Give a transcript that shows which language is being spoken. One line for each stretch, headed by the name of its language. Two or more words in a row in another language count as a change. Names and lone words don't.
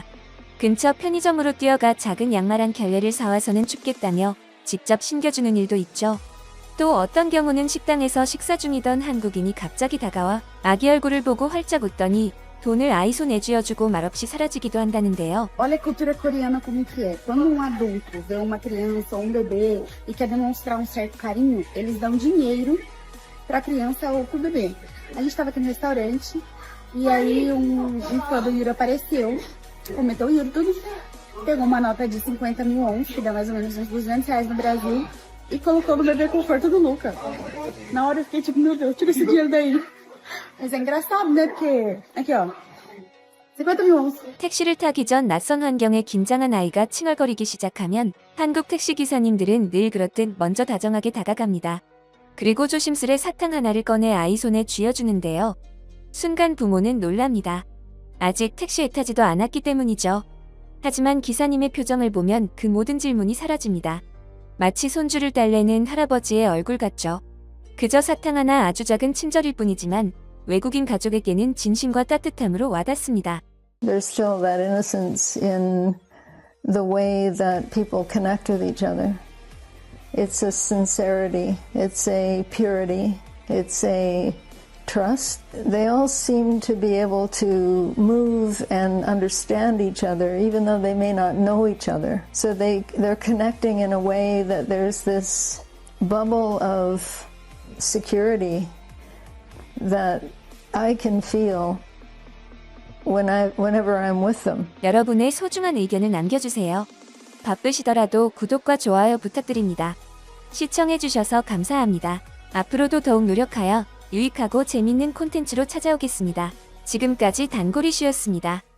Korean: 근처 편의점으로 뛰어가 작은 양말 한 켤레를 사와서는 춥겠다며 직접 신겨주는 일도 있죠. 또 어떤 경우는 식당에서 식사 중이던 한국인이 갑자기 다가와 아기 얼굴을 보고 활짝 웃더니 돈을 아이 손에 쥐어주고 말없이 사라지기도 한다는데요.
Portuguese: Olha a cultura coreana como que é. Quando um adulto vê uma criança ou um bebê e quer demonstrar um certo carinho, eles dão dinheiro para a criança ou para o bebê. A gente estava aqui no restaurante e aí um fã do Yuri apareceu, comentou o Yuri tudo, pegou uma nota de 50 mil wons, que dá mais ou menos uns R$200 no Brasil, e colocou no bebê conforto do Luca. Na hora eu fiquei tipo, meu Deus, tira esse dinheiro daí. Mas é engraçado, né? Porque, aqui ó, 50 mil wons.
Korean: 택시를 타기 전 낯선 환경에 긴장한 아이가 칭얼거리기 시작하면 한국 택시기사님들은 늘 그렇듯 먼저 다정하게 다가갑니다. 그리고 조심스레 사탕 하나를 꺼내 아이 손에 쥐어주는데요. 순간 부모는 놀랍니다. 아직 택시에 타지도 않았기 때문이죠. 하지만 기사님의 표정을 보면 그 모든 질문이 사라집니다. 마치 손주를 달래는 할아버지의 얼굴 같죠. 그저 사탕 하나 아주 작은 친절일 뿐이지만 외국인 가족에게는 진심과 따뜻함으로 와닿습니다.
English: There's still that innocence in the way that people connect with each other. It's a sincerity, it's a purity, it's a trust. They all seem to be able to move and understand each other even though they may not know each other. So they're connecting in a way that there's this bubble of security that I can feel whenever I'm with them.
Korean: 여러분의 소중한 의견을 남겨주세요. 바쁘시더라도 구독과 좋아요 부탁드립니다. 시청해주셔서 감사합니다. 앞으로도 더욱 노력하여 유익하고 재밌는 콘텐츠로 찾아오겠습니다. 지금까지 단골이슈였습니다.